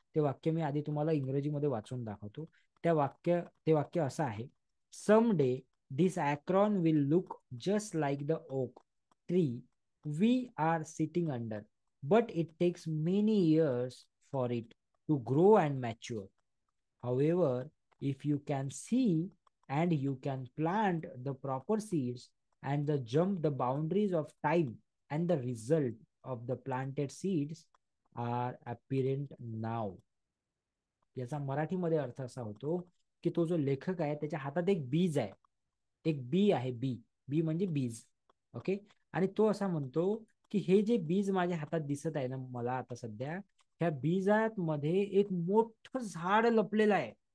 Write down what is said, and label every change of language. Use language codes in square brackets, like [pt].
[mr] ते वाक्य मी आधी तुम्हाला इंग्रजीमध्ये वाचून दाखवतो. ते वाक्य असं आहे: [en] Some day this acorn will look just like the oak tree we are sitting under, but it takes many years for it to grow and mature. However, if you can see and you can plant the proper seeds and the jump the boundaries of time, and the result of the planted seeds are apparent now. [mr] याचा मराठीमध्ये अर्थ असा होतो की तो जो लेखक आहे त्याच्या हातात एक बीज आहे, एक बी आहे, बी. बी म्हणजे बीज. ओके, आणि तो असा म्हणतो की हे जे बीज माझ्या हातात दिसत आहे ना मला आता सध्या, ह्या बीजात मध्ये एक मोठं झाड लपलेलं आहे.